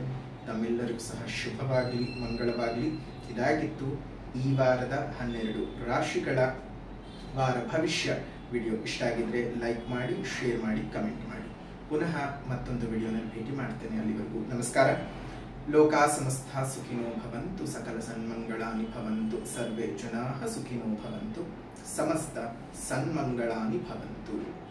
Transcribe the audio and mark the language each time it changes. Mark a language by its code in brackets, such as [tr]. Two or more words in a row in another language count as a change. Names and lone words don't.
[kn] ತಮ್ಮೆಲ್ಲರಿಗೂ ಸಹ ಶುಭವಾಗಲಿ, ಮಂಗಳವಾಗಲಿ. ಇದಾಗಿತ್ತು ಈ ವಾರದ 12 ರಾಶಿಗಳ ವಾರ ಭವಿಷ್ಯ ವಿಡಿಯೋ. ಇಷ್ಟ ಆಗಿದ್ರೆ ಲೈಕ್ ಮಾಡಿ, ಶೇರ್ ಮಾಡಿ, ಕಮೆಂಟ್ ಮಾಡಿ. ಪುನಃ ಮತ್ತೊಂದು ವಿಡಿಯೋನಲ್ಲಿ ಭೇಟಿ ಮಾಡ್ತೇನೆ. ಅಲ್ಲಿವರೆಗೂ ನಮಸ್ಕಾರ. [sa] ಲೋಕಾ ಸಮಸ್ತ ಸುಖಿನೋ ಭವಂತು, ಸಕಲ ಸನ್ಮಂಗಳಾನಿ ಭವಂತು, ಸರ್ವೇ ಜನಾಃ ಸುಖಿನೋ ಭವಂತು, ಸಮಸ್ತ ಸನ್ಮಂಗಳಾನಿ ಭವಂತು.